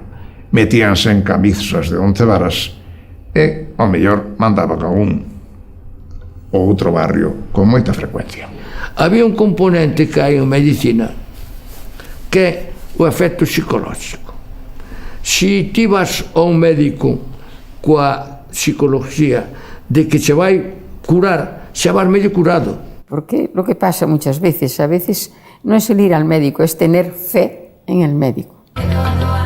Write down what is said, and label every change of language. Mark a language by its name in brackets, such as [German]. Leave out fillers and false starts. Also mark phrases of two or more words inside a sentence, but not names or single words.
[Galician] Metíanse en camisas de 11 varas e, ao mellor, mandaban a un ou outro barrio con moita frecuencia. Había un componente que hai en medicina que é o efecto psicolóxico. Si ti vas a un médico coa psicología de que che vai curar, xa vas medio curado. [Spanish] Porque lo que pasa muchas veces, a veces no es el ir al médico, es tener fe en el médico.